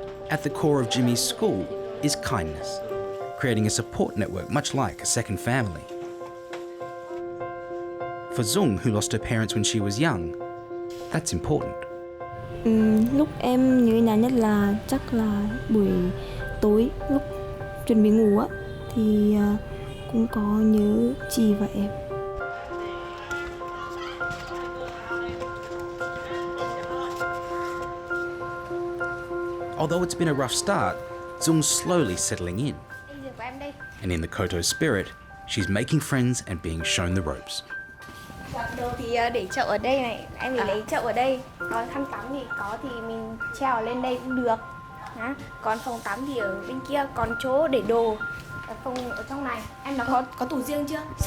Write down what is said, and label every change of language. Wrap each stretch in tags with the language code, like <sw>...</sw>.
<en>At the core of Jimmy's school is kindness, creating a support network much like a second family. For Duong, who lost her parents when she was young, that's important.</en> <vi>Lúc em nhớ nhà nhất là chắc là buổi tối lúc chuẩn bị ngủ á, thì cũng có nhớ chị và em.</vi> <en>Although it's been a rough start, Duong's slowly settling in. And in the Koto spirit, she's making friends and being shown the ropes.</en> <vi>Đầu thì để chậu ở đây này, em phải lấy chậu ở đây. Còn khăn tắm thì có thì mình treo lên đây cũng được. Còn phòng tắm thì ở bên kia, còn chỗ để đồ ở phòng ở trong này. Em đã có tủ riêng chưa?</vi>